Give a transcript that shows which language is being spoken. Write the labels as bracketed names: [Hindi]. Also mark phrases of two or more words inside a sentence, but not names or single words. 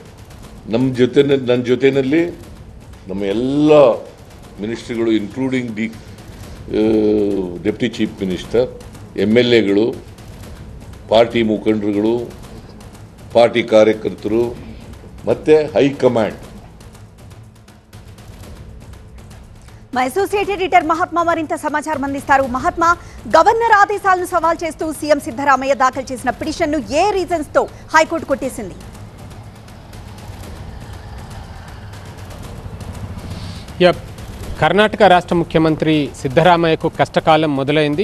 [Kannada] ನನ್ನ ಜೊತೆಯಲ್ಲಿ ನಮ್ಮ ಎಲ್ಲ ಮಿನಿಸ್ಟ್ರಿಗಳು [English] including deputy chief minister, [Kannada] MLAಗಳು, ಪಾರ್ಟಿ ಮುಖಂಡರುಗಳು, ಪಾರ್ಟಿ ಕಾರ್ಯಕರ್ತರು ಮತ್ತು ಹೈಕಮಾಂಡ್. [Telugu] మా అసోసియేట్ ఎడిటర్ మహాత్మా మరింత సమాచారం అందిస్తారు. మహాత్మా, గవర్నర్ ఆదేశాలను సవాల్ చేస్తూ సీఎం సిద్ధరామయ్య దాఖలు చేసిన పిటిషన్ను ఏ రీజన్స్ తో హైకోర్టు కొట్టేసింది? కర్ణాటక రాష్ట్ర ముఖ్యమంత్రి సిద్ధరామయ్యకు కష్టకాలం మొదలైంది.